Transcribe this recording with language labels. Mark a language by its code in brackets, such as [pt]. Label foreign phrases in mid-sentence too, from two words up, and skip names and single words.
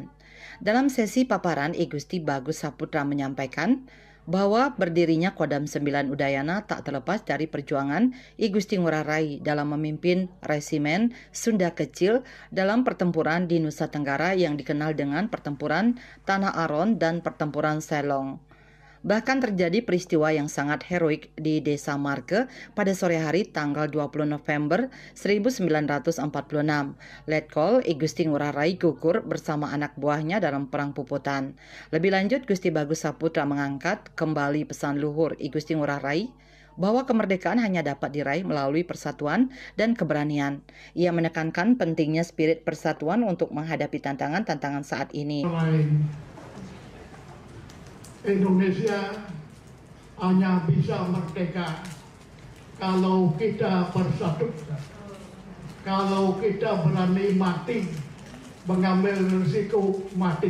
[id] Dalam sesi paparan, I Gusti Bagus Saputra menyampaikan bahwa berdirinya Kodam 9 Udayana tak terlepas dari perjuangan I Gusti Ngurah Rai dalam memimpin resimen Sunda Kecil dalam pertempuran di Nusa Tenggara yang dikenal dengan Pertempuran Tanah Aron dan Pertempuran Selong. Bahkan terjadi peristiwa yang sangat heroik di Desa Marke pada sore hari tanggal 20 November 1946. Letkol I Gusti Ngurah Rai gugur bersama anak buahnya dalam Perang Puputan. Lebih lanjut, Gusti Bagus Saputra mengangkat kembali pesan luhur I Gusti Ngurah Rai bahwa kemerdekaan hanya dapat diraih melalui persatuan dan keberanian. Ia menekankan pentingnya spirit persatuan untuk menghadapi tantangan-tantangan saat ini. Indonesia hanya bisa merdeka kalau kita bersatu, kalau kita berani mati, mengambil risiko mati.